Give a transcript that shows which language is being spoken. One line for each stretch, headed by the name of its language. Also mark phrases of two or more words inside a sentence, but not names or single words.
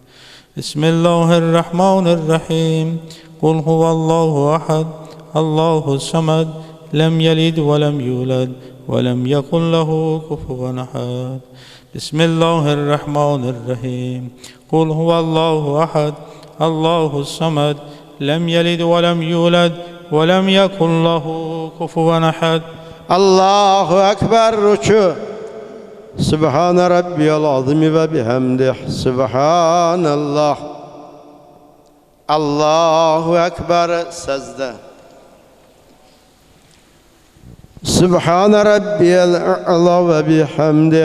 Arabic: بسم الله الرحمن الرحيم. قل هو الله أحد، الله الصمد، لم يلد ولم يولد ولم يكن له كفوا أحد. Bismillahirrahmanirrahim. قل هو الله أحد، الله الصمد، لم يلد ولم يولد ولم يكن له كفوا أحد. الله أكبر rükû. سبحان ربي العظيم وبحمده. سبحان الله. الله أكبر secde. سبحان ربي الأعلى وبحمده.